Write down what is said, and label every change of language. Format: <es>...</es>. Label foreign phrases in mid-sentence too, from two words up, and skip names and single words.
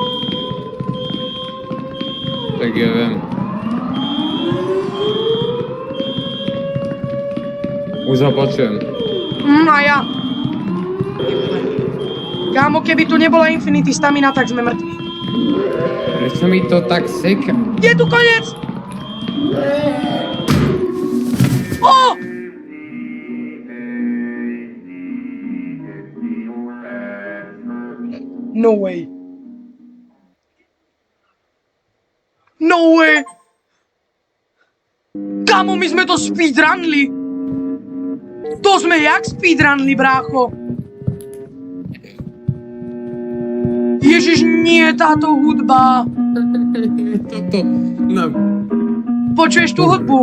<sk>Tak ja viem. Už ho počujem. A ja. Kámo, keby tu nebola Infinity Stamina, tak sme mŕtvi. Prečo mi to tak seká? Je tu koniec! O!</sk> <en>No way. No way!</en> <sk>Kámo, my sme to speedrunli! To sme jak speedrunli, brácho? Ježiš, nie táto hudba. Toto, no. Počuješ tú hudbu?</sk>